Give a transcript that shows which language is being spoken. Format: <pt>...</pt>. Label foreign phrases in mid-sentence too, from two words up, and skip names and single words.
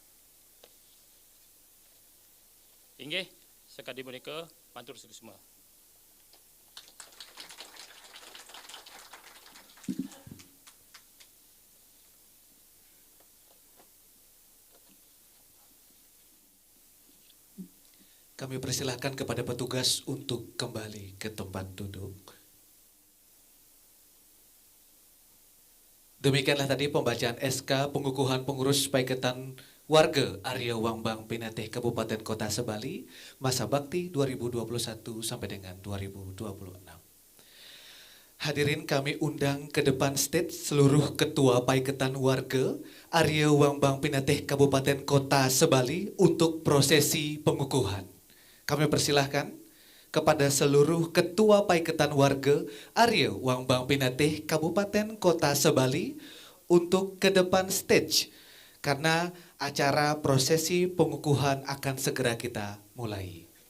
<ban>Inggih, sekadi menika matur suksma.</ban> <id>Kami persilahkan kepada petugas untuk kembali ke tempat duduk. Demikianlah tadi pembacaan SK pengukuhan pengurus Paikatan Warga Ariwang Bang Pinatih Kabupaten Kota Sebali masa bakti 2021 sampai dengan 2026. Hadirin kami undang ke depan stage seluruh ketua Paikatan Warga Ariwang Bang Pinatih Kabupaten Kota Sebali untuk prosesi pengukuhan. Kami persilahkan kepada seluruh ketua Paikatan Warga Ariwang Bang Pinatih Kabupaten Kota Sebali untuk ke depan stage karena acara prosesi pengukuhan akan segera kita mulai.</id>